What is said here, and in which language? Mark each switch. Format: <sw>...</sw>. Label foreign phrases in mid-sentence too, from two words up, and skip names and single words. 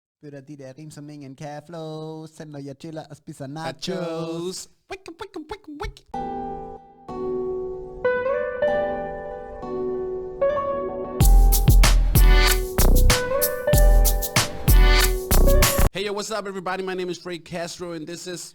<da>Spytter de der rim, som ingen kan flå. Selv når jeg chiller og spiser nachos. Nachos. Wick, wick, wick, wick.</da> <en>Hey, yo, what's up, everybody? My name is Castro, and this is...</en>